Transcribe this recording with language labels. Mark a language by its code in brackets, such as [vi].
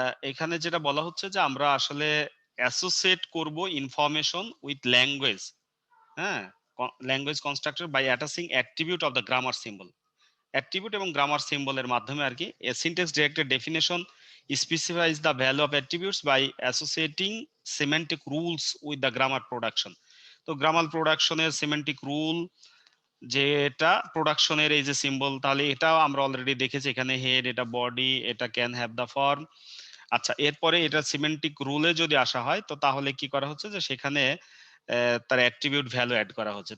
[bn] এখানে যেটা বলা হচ্ছে যে আমরা আসলে অ্যাসোসিয়েট করব ইনফরমেশন উইথ ল্যাঙ্গুয়েজ, হ্যাঁ, language constructor [en] By attaching attribute of the grammar symbol. [bn] Attribute এবং গ্রামার সিম্বলের মাধ্যমে আর কি syntax directed definition [en] specifies the value of attributes by associating semantic rules with the grammar production. [bn] তো grammar প্রোডাকশনের semantic rule, যেটা প্রোডাকশনের এই যে সিম্বল, তাহলে এটাও আমরা অলরেডি দেখেছি এখানে, হেড, এটা বডি, এটা [en] Can have the form. [bn] আচ্ছা, এরপরে এটা সিমেন্টিক রুলে যদি আসা হয় তো তাহলে কি করা হচ্ছে যে সেখানে তার অ্যাট্রিবিউট ভ্যালু অ্যাড করা হচ্ছে।